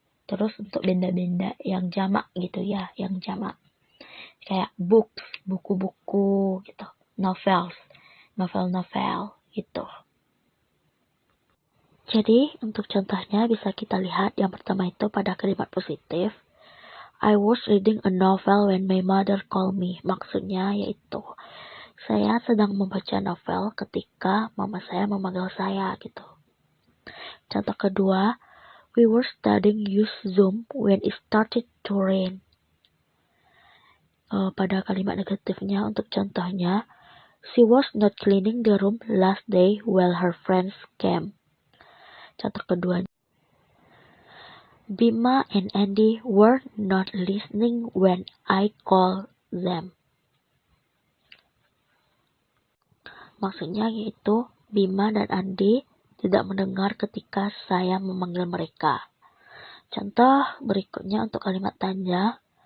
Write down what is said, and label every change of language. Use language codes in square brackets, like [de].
[id] Terus untuk benda-benda yang jamak gitu ya, yang jamak kayak books, buku-buku gitu, novels, novel-novel gitu. Jadi untuk contohnya bisa kita lihat yang pertama itu pada kalimat positif. [en] I was reading a novel when my mother called me. [id] Maksudnya yaitu saya sedang membaca novel ketika mama saya memanggil saya gitu. Contoh kedua, [en] we were studying use Zoom when it started to rain. [id] Pada kalimat negatifnya untuk contohnya, [en] she was not cleaning the room last day while her friends came. [id] Contoh kedua, [en] Bima and Andy were not listening when I called them. [id] Maksudnya yaitu Bima dan Andy tidak mendengar ketika saya memanggil mereka. Contoh berikutnya untuk kalimat tanya.